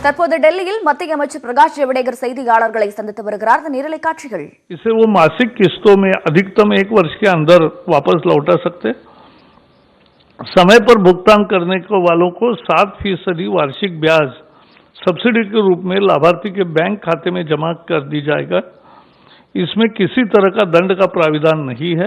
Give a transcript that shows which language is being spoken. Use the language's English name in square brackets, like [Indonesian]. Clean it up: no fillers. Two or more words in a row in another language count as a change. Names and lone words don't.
[Tamil] தற்போது டெல்லியில் மத்திய அமைச்சர் பிரகாஷ் ஜவடேகர் செய்தியாளர்களை சந்தித்து வருகிறார். நேரலை காட்சிகள். [Hindi] इसे वो मासिक किस्तों में अधिकतम 1 वर्ष के अंदर वापस लौटा सकते। समय पर भुगतान करने को वालों को 7% वार्षिक ब्याज सब्सिडी के रूप में लाभार्थी के बैंक खाते में जमा कर दी जाएगा। इसमें किसी तरह का दंड का प्राविधान नहीं है।